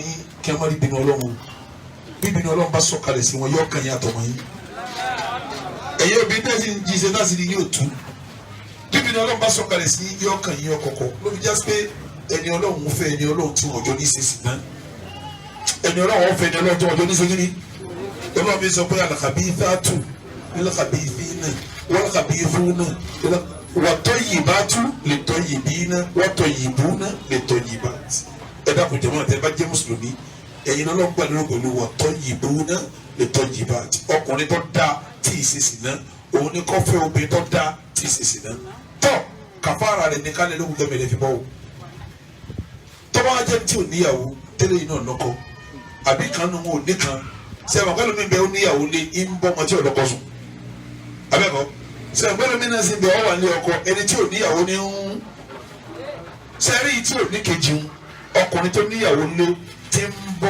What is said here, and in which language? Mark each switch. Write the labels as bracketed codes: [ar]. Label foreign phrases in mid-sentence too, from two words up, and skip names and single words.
[yo] yín kí ẹ má rí bínú Ọlọ́run bí bínú Ọlọ́run bá sọ̀kalẹ̀ sí wọn yóò kàn yín àtọmọ yín ẹ̀yin obìnrin tẹ́sí ń jíṣẹ́ náà sì ni yóò tú bí bínú Ọlọ́run bá sọ̀kalẹ̀ sí yóò kàn yín ọkọ̀ọ̀kọ̀ ló fi jásí pé ẹni Ọlọ́run fẹ́ ẹni Ọlọ́run tí wọ́n jọ ní ṣe sí náà ẹni Ọlọ́run fẹ́ ẹni Ọlọ́run tí wọ́n jọ ní ṣe kí ni Ọlọ́run fi sọ pé [ar] الخبيثات للخبيثين والخبيثون والطيبات للطيبين والطيبون للطيبات [yo] ẹ dákun jẹ́ mọ́ àti ẹ bá jẹ́ mùsùlùmí ẹ̀yin Ọlọ́run gbà lórí pẹ̀lú [ar] والطيبون للطيبات [yo] ọkùnrin tó dáa tí ì ṣe sìná òun ní kọ́fẹ́ obìnrin tó dáa tí ì ṣe sìná tọ́ kàfàrà rẹ̀ ní kálẹ̀ lóhùn tẹ́mẹ̀lẹ́ fi bọ́ o tọ́ba ajẹ́ tí ò níyàwó tẹ́lẹ̀ yìí náà lọ́kọ àbí kan nù wọn ò ní kan sẹ́wọ̀n pẹ́lú mi bẹ́ẹ̀ ó níyàwó lé ń bọ́ ọmọ tí ò lọ́kọ sùn abẹ́kọ̀ sẹ́wọ̀n pẹ́lú mi náà sì bẹ́ẹ̀ ọ wà ní ọkọ ẹni tí ò níyàwó ní ń sẹ́rí tí ò ní kejì ń ọkùnrin tó níyàwó lé tí ń bọ́